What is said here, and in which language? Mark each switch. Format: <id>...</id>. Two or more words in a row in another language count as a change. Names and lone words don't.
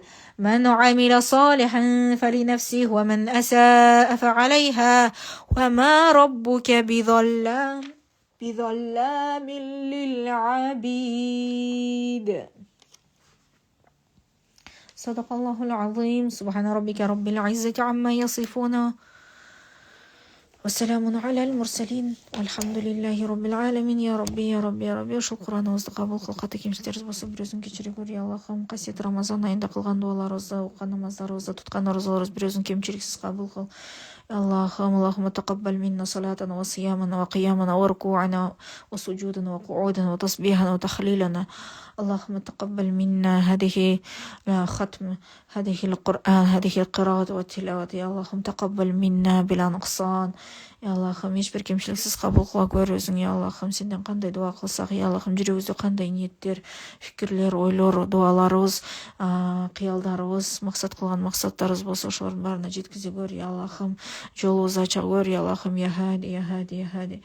<ar>من عمل صالحا فلنفسه ومن أساء فعليها وما ربك بظلام للعبيد. صدق الله العظيم. سبحان ربك رب العزة عما يصفون والسلام على المرسلين والحمد لله رب العالمين. يا ربي يا ربي يا ربي</ar> <kk>шукран қабыл қыл қате кемшіліктеріміз болса біреуін кешіре гөр я Аллахым. қасиетті Рамазан айында қылған дуаларымызды оқыған намаздарымызды тұтқан оразаларымызды біреуін кемшіліксіз қабыл қыл.</kk> <ar>اللهم تقبل منا صلاتنا وصيامنا وقيامنا وركوعنا وسجودنا وقعودنا وتصبيحنا وتخليلنا. اللهم تقبل منا هذه ختم هذه القرآن هذه القراءة والتلاوة. يا اللهم تقبل منا بلا نقصان.</ar> <kk>يا Аллахым, ешбір кемшіліксіз қабыл қыла гөр өзің. Я Аллахым, сенден қандай дуа қылсақ, я Аллахым, жүрегімізде қандай ниеттер, фикірлер, ойлар, дуаларымыз, қиялдарымыз, мақсат қылған мақсаттарымыз болса, ошолардың бәріне жеткізе гөр. Я Аллахым, жолымызды аша гөр. Я Аллахым,</kk> <ar>يا هادي يا هادي يا هادي.</ar>